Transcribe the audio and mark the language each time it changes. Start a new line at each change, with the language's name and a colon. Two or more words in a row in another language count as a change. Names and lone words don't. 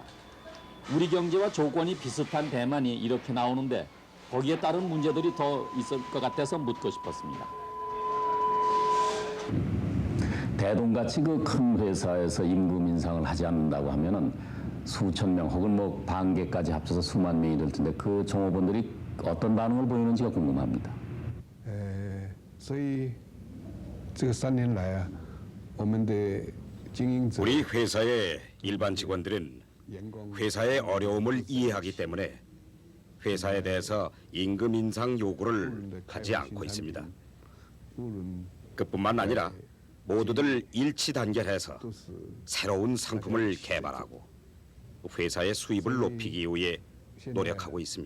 Korean: 우리 경제와 조건이 비슷한 대만이 이렇게 나오는데 거기에 따른 문제들이 더 있을 것 같아서 묻고 싶었습니다. 대동같이 그 큰 회사에서 임금 인상을 하지 않는다고 하면은 수천 명 혹은 뭐 반개까지 합쳐서 수만 명이 될 텐데 그 종업원들이 어떤 반응을 보이는지가 궁금합니다.
Chinese: 所以这个3年来啊，我们的经营者
Korean: 우리 회사의 일반 직원들은 회사의 어려움을 이해하기 때문에 회사에 대해서 임금 인상 요구를 하지 않고 있습니다. 그뿐만 아니라 모두들 일치 단결해서 새로운 상품을 개발하고 회사의 수입을 높이기 위해 노력하고 있습니다.